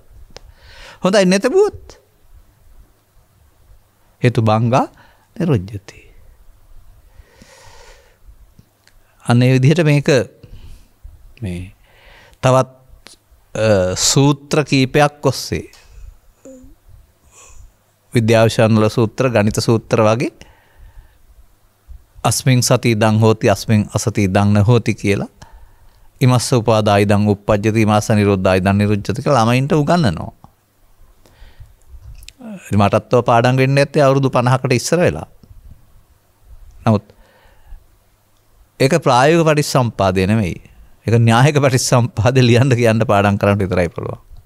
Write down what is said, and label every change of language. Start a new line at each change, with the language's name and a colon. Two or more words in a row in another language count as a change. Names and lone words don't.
Sinhala: හොඳයි නැතබුවොත්
Pali: හේතු බංගා නිරුද්ධති.
Sinhala: අනේ විදිහට මේක මේ තවත් සූත්‍ර කීපයක් ඔස්සේ විද්‍යාවිෂයන් වල සූත්‍ර ගණිත සූත්‍ර වගේ
Pali: අස්මින් සති ඉදං හෝති අස්මින් අසති ඉදං න හෝති
Sinhala: කියලා
Pali: ඉමස්ස උපාදාය ඉදං උප්පජ්ජති ඉමස්ස නිරෝධාය ඉදං නිරුද්ධති
Sinhala: කියලා ළමයින්ට උගන්වනවා. මටත් ඔය පාඩම් වෙන්නේ නැත්තේ අවුරුදු 50කට ඉස්සර වෙලා. නමුත් ඒක ප්‍රායෝගික පටිච්චසමුප්පාදය නෙමෙයි. ඒක න්‍යායික පටිච්චසමුප්පාදේ ලියන්න කියන්න පාඩම් කරන්න විතරයි පුළුවන්.